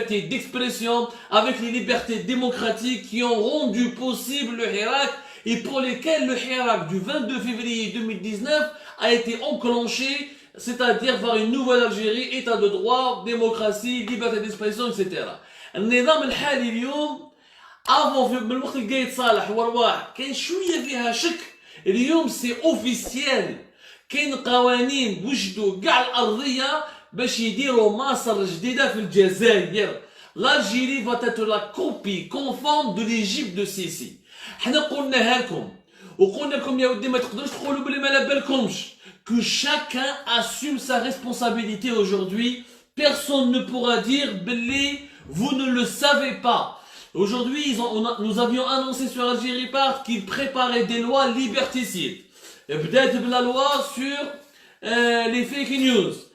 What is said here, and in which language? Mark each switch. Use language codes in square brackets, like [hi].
[fr] d'expression, avec les libertés démocratiques qui ont rendu possible le Hirak et pour lesquels le Hirak du 22 février 2019 a été enclenché, c'est-à-dire vers une nouvelle Algérie, état de droit, démocratie, liberté d'expression, etc. [ar] النظام الحالي اليوم افون من الوقت اللي يتصالح ورواح كاين شويه فيها شك. اليوم سي اوفيسيال، كاين قوانين وجدوا كاع الارضيه باش يديروا مصر جديده في الجزائر. [fr] l'Algérie va être la copie conforme de l'Égypte de Sisi. [ar] حنا قلناها لكم وقلنا لكم يا ودي ما تقدروش تقولوا بلي ما على بالكمش. [fr] que chacun assume sa responsabilité aujourd'hui. Personne ne pourra dire [ar] بلي [fr] vous ne le savez pas. Aujourd'hui, nous avions annoncé sur Algérie Part qu'ils préparaient des lois liberticides. Peut-être la loi sur les fake news.